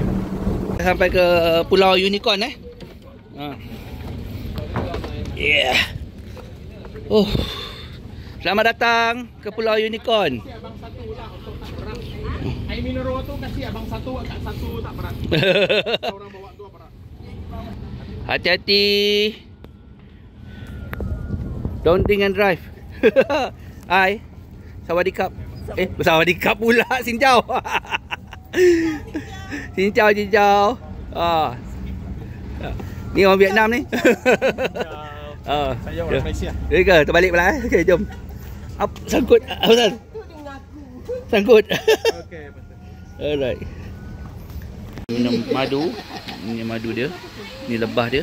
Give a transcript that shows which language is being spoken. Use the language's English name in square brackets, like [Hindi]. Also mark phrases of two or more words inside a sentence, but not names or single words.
[Malay] Sampai ke Pulau Unicorn Yeah. Selamat datang ke Pulau Unicorn. Air mineral tu kasih abang satu, kat satu tak berat. Orang bawa dua berat. Hati-hati. [English] Don't drink and drive. [Malay] Hai. Sawadikap. Sawadikap pula. [Vietnamese] Xin chào. Xin chào. [Malay] Ni orang Vietnam ni. Saya orang Malaysia. Ya ke? Terbalik pula Okey, jom. Sangkut. Apa pasal? Sangkut. Okey, betul. Alright. Minum madu. Ini madu dia. Ni lebah dia.